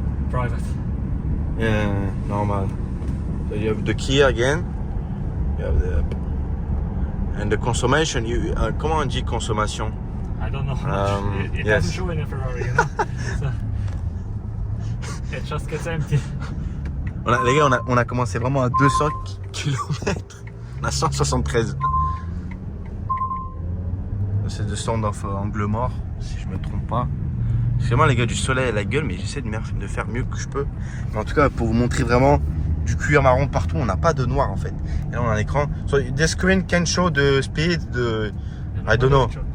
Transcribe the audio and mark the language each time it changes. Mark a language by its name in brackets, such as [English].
[English] private. Yeah, normal. So you have the key again. You have the and the consummation. [French] Comment on dit consommation? [English] I don't know how much. It Yes. doesn't show in a Ferrari, you know? So, it just gets empty. [French] Les gars, on a commencé vraiment à 200 km. On a 173. C'est de stand of angle mort, si je me trompe pas. Excusez-moi les gars, du soleil à la gueule, mais j'essaie de faire mieux que je peux. Mais en tout cas, pour vous montrer vraiment du cuir marron partout, on n'a pas de noir en fait. Et là, on a un écran. [English] So, this screen can show the speed, I don't know.